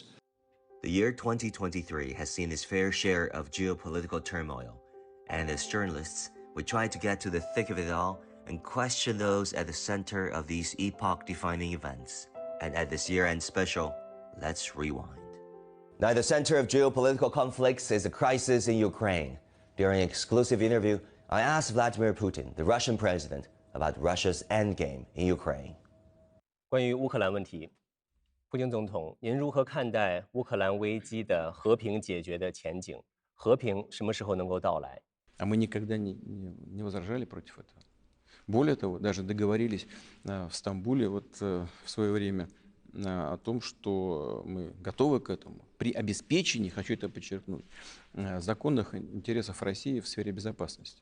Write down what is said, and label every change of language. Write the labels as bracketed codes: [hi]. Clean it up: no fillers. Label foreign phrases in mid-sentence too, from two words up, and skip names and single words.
[en] The year 2023 has seen its fair share of geopolitical turmoil, and as journalists, we try to get to the thick of it all and question those at the center of these epoch-defining events. And at this year-end special, let's rewind. Now, the center of geopolitical conflicts is the crisis in Ukraine. During an exclusive interview, I asked Vladimir Putin, the Russian president, about Russia's endgame in Ukraine. [zh] 关于乌克兰问题，普京总统，您如何看待乌克兰危机的和平解决的前景？和平什么时候能够到来？ [ru] А мы никогда не возражали против этого. Более того, даже договорились в Стамбуле в свое время о том, что мы готовы к этому при обеспечении, хочу это подчеркнуть, законных интересов России в сфере безопасности.